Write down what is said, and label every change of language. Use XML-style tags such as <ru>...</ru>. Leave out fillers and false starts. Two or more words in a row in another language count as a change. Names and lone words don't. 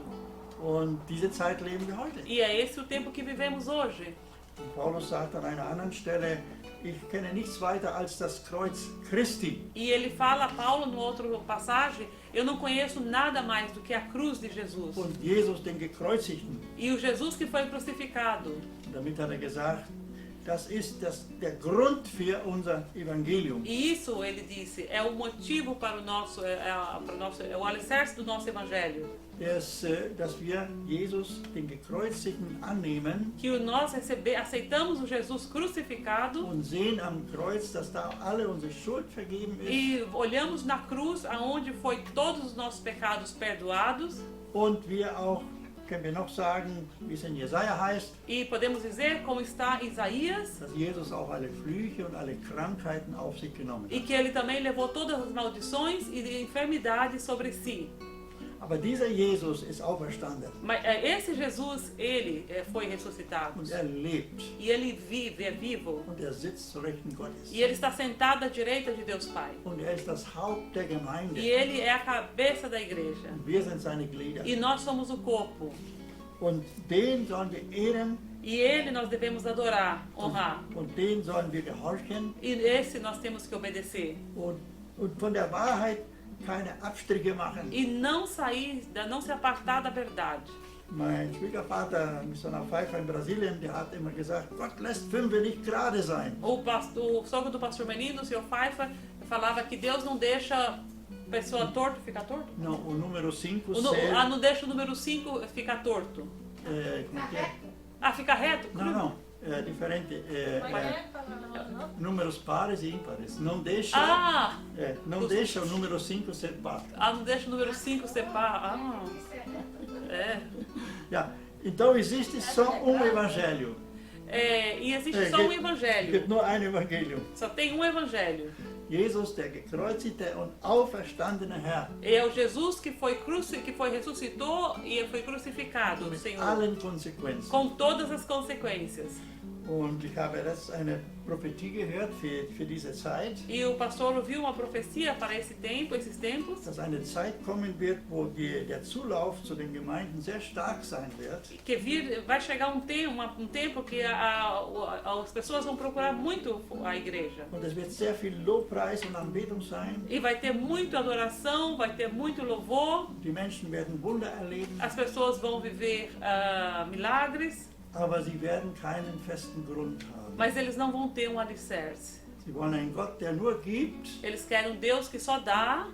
<de>Und diese Zeit leben wir heute.</de> <pt>E é esse o tempo que vivemos hoje.</pt> <de>Und Paulus sagt an einer anderen Stelle, ich kenne nichts weiter als das Kreuz Christi.</de> <pt>E ele fala, Paulo, no outro passagem, eu não conheço nada mais do que a cruz de Jesus.</pt> <de>Und Jesus, den Gekreuzigten.</de> <pt>E o Jesus que foi crucificado.</pt> <de>Und damit hat gesagt, das ist der Grund für unser Evangelium.</de> <pt>E isso, ele disse, é o motivo para o alicerce do nosso evangelho.</pt> <de>Dass wir Jesus, den Gekreuzigten, annehmen</de> <pt>Que nós aceitamos o Jesus crucificado</pt> <de>und sehen am Kreuz, dass da alle unsere Schuld vergeben ist.</de> <pt>e olhamos na cruz aonde foi todos os nossos pecados perdoados.</pt> <de>Und wir auch, können wir noch sagen, wie es in Jesaja heißt,</de> <pt>E podemos dizer, como está Isaías,</pt> <de>dass Jesus auch alle Flüche und alle Krankheiten auf sich genommen</de> <pt>e</pt> <de>hat.</de> <pt>que ele também levou todas as maldições e enfermidades sobre si.</pt> <de>Aber dieser Jesus ist auferstanden</de> <pt>Mas esse Jesus, ele foi ressuscitado.</pt> <de>und lebt</de> <pt>E ele vive, é vivo.</pt> <de>und sitzt zur Rechten Gottes.</de> <pt>E ele está sentado à direita de Deus Pai.</pt> <de>Und ist das Haupt der Gemeinde.</de> <pt>E ele é a cabeça da igreja.</pt> <de>Und wir sind seine Glieder.</de> <pt>E nós somos o corpo.</pt> <de>Und den sollen wir ehren</de> <pt>E ele nós devemos adorar, honrar.</pt> <de>und den sollen wir gehorchen</de> <pt>E esse nós temos que obedecer.</pt> <de>und von der Wahrheit keine Abstriche machen.</de> <pt>E não sair, não se apartar da verdade.</pt> <de>Mein Schwiegervater, Missionar Pfeiffer in Brasilien, der hat immer gesagt, Gott lässt 5 nicht gerade sein.</de> <pt>O sogro do pastor Menino, o senhor Pfeiffer, falava que Deus não deixa pessoa torta ficar torto. No, o número 5 Não deixa o número 5 ficar torto. como que é? Ah, fica reto? Não, é diferente. Números pares e ímpares. Não deixa, Ah! não deixa o número 5 ser par. Não deixa o número 5 ser par. Ah, é. Ja, então existe só um evangelho. E existe só um evangelho.</pt> <de>Gibt nur ein Evangelium.</de> <pt>Só tem um evangelho.</pt> <de>Jesus, der gekreuzigte und auferstandene Herr.</de> <pt>É o Jesus que ressuscitou e foi crucificado, o</pt> <de>Mit</de> <pt>Senhor.</pt> <de>allen Konsequenzen.</de> <pt>Com todas as consequências.</pt> <de>Und ich habe jetzt eine Prophetie gehört für diese Zeit,</de> <pt>E o pastor ouviu uma profecia para esse tempo, esses tempos,</pt> <de>dass eine Zeit kommen wird, wo der Zulauf zu den Gemeinden sehr stark sein wird.</de> <pt>que vai chegar um tempo que as pessoas vão procurar muito a igreja.</pt> <de>Und es wird sehr viel Lobpreis und Anbetung sein.</de> <pt>E vai ter muita adoração, vai ter muito louvor,</pt> <de>Die Menschen werden Wunder erleben,</de> <pt>as pessoas vão viver milagres,</pt> <de>aber sie werden keinen festen Grund haben.</de> <pt>mas eles não vão ter um alicerce.</pt> <de>Sie wollen einen Gott, der nur gibt,</de> <pt>Eles querem um Deus que só dá,</pt>